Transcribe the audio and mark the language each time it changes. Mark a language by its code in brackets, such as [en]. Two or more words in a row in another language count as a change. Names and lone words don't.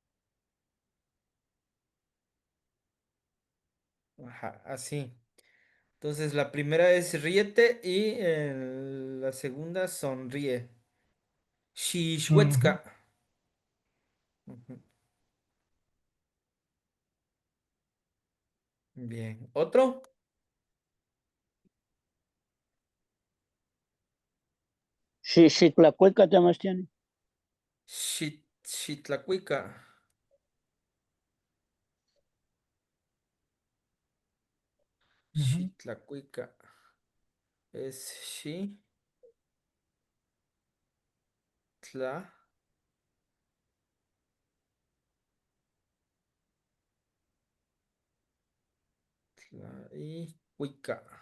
[es] Ajá, así. Entonces la primera es ríete y la segunda sonríe. Ujú. Shishwetska. Ujú. Bien. ¿Otro? [nah] Xitlacueca Tamastiani. Shitlacuica. Ujú. [es] Shitlacuica. Es shi, tla, tla y cuica.